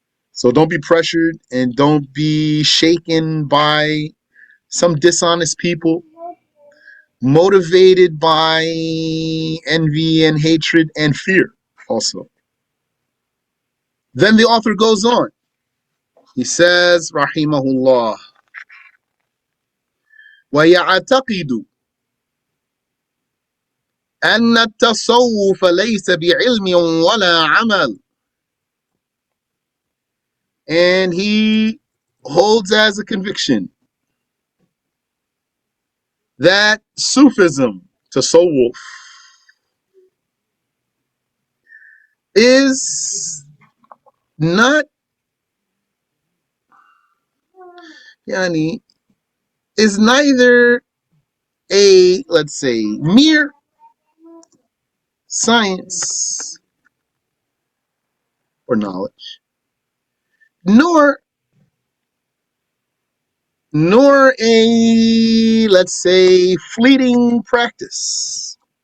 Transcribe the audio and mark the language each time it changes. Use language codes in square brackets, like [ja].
[en] So don't be pressured and don't be shaken by some dishonest people motivated by envy and hatred and fear also. Then the author goes on. He says, [ar] rahimahullah, وَيَعْتَقِدُ أَنَّ التَّصَوُّفَ لَيْسَ بِعِلْمٍ وَلَا عَمَلٍ. [en] And he holds as a conviction that Sufism, tasawwuf, is not, yani, is neither a, let's say, mere science or knowledge, nor a, let's say, fleeting practice.